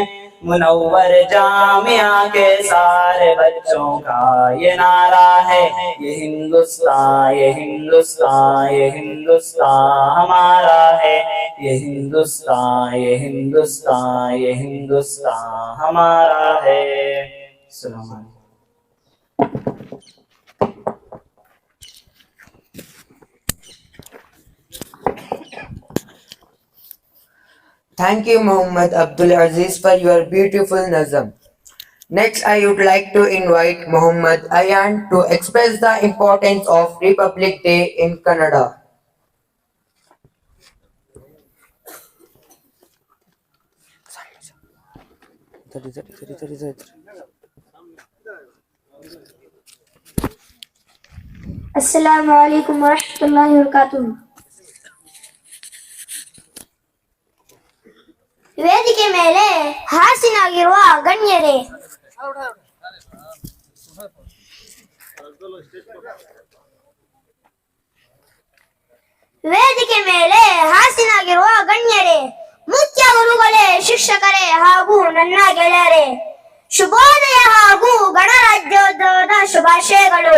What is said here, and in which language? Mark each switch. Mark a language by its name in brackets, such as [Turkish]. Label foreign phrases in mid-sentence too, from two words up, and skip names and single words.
[Urdu] منور جامعہ کے سارے بچوں کا یہ نعرہ ہے. یہ ہندوستان یہ ہندوستان یہ ہندوستان ہمارا ہے. یہ ہندوستان یہ ہندوستان یہ ہندوستان ہمارا ہے. [Arabic] السلام علیکم. [English] Thank you, Muhammad Abdul Aziz, for your beautiful nazam. Next, I would like to invite Muhammad Ayan to express the importance of Republic Day in Canada. [Arabic] السلام علیکم ورحمۃ اللہ وبرکاتہ. [Kannada] ವೇದಿಕೆ ಮೇಲೆ ಹಾಸನಾಗಿರುವ ಗಣ್ಯರೇ, ವೇದಿಕೆ ಮೇಲೆ ಹಾಸನಾಗಿರುವ ಗಣ್ಯರೇ, ಮುಖ್ಯ ಗುರುಗಳೇ, ಶಿಕ್ಷಕರೇ ಹಾಗೂ ನನ್ನ ಗೆಳೆಯರೇ, ಶುಭೋದಯ ಹಾಗೂ ಗಣರಾಜ್ಯೋತ್ಸವದ ಶುಭಾಶಯಗಳು.